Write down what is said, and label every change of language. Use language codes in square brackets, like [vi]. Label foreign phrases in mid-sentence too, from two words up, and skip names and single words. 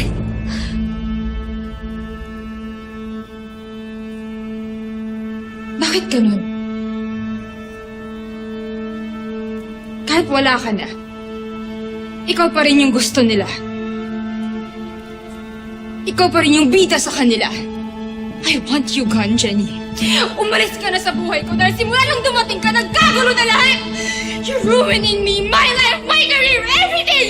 [tl] Bakit ganun? Kahit wala ka na, ikaw pa rin yung gusto nila. Ikaw pa rin yung bida sa kanila. [en] I want you gone, Jenny. [tl] Umalis ka na sa buhay ko dahil simula nang dumating ka, nagkagulo na lahat! [en] You're ruining me, my life, my career, everything!